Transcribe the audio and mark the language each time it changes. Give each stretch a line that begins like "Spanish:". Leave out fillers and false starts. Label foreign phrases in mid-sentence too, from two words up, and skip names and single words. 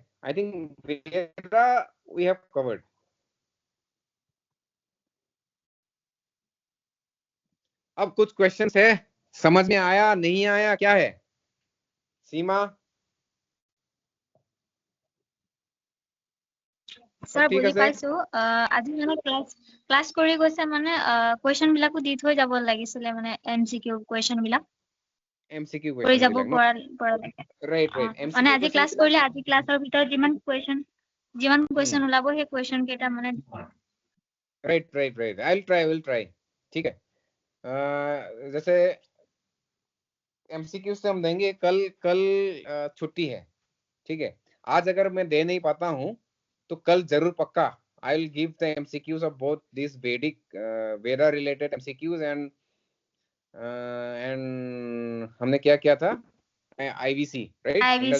English: I think Veda we have covered.
Hindi: अब कुछ क्वेश्चंस है, समझ में आया नहीं आया, क्या है सीमा?
Assamese: सब স্যাৰ ঠিক বুজি আছে? পাইছো। আজি মানে ক্লাছ কৰি গৈছে মানে কুৱেশ্যন বিলাকো দি থৈ যাব লাগিছিলে, মানে MCQ কুৱেশ্যন বিলাক एमसीक्यू কৰি क्वेश्चन যাব বিলাক ন? পৰালৈকে।
English: right right,
Assamese: মানে एमसीक्यू আজি क्वेश्चन ক্লাছ কৰিলে আজি ক্লাছৰ ভিতৰত যিমান কুৱেশ্যন ওলাব সেই কুৱেশ্যন কেইটা মানে
English: right right right, I will try,
Hindi: ठीक है। जैसे एमसीक्यू से हम देंगे कल। कल छुट्टी है, ठीक है। आज अगर मैं दे नहीं पाता हूँ तो कल जरूर पक्का
English: I will give the MCQs of both this Vedic Veda related MCQs and
Hindi: हमने क्या किया था, आईवीसी, राइट, इंडस